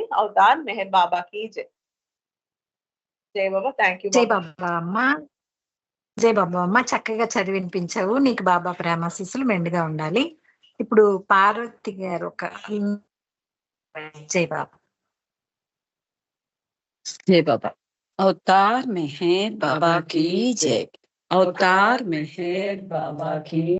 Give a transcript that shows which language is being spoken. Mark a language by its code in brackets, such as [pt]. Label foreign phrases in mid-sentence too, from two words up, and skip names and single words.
[te] అవతార్ మెహర్ బాబాకి జై. జై బాబా. [en] thank you. [te] జై బాబా అమ్మ. జై బాబా అమ్మ, చక్కగా చదివి వినిపించావు. నీకు బాబా ప్రేమాశీస్సులు మెండుగా ఉండాలి. ఇప్పుడు పార్వతి గారు ఒక జై బాబా. [hi] जय बाबा। अवतार मेहर बाबा की जय। अवतार मेहर बाबा की